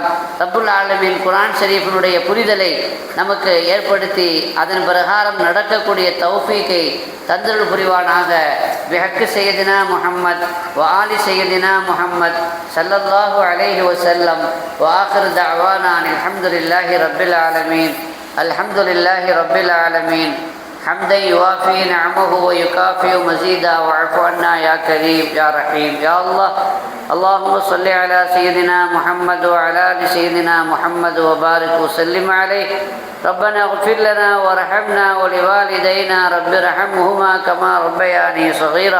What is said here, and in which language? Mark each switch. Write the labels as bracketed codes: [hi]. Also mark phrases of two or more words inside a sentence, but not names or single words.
[ar] رب العالمين [ta] குர்ஆன் ஷரீஃபினுடைய புரிதலை நமக்கு ஏற்படுத்தி அதன் பிரகாரம் நடக்கக்கூடிய தௌஃபீக்கை தந்தருள் புரிவானாக. [ar] بحق سيدنا محمد و آل سيدنا محمد صلى الله عليه وسلم و آخر دعوانا الحمد لله رب العالمين. الحمد لله رب العالمين. حمدا يوافي نعمه ويكافئ مزيدا واعف عنا يا كريم يا رحيم يا الله. اللهم صل على سيدنا محمد وعلى ال سيدنا محمد وبارك وسلم عليه. ربنا اغفر لنا وارحمنا ولوالدينا رب ارحمهما كما ربياني صغيرا.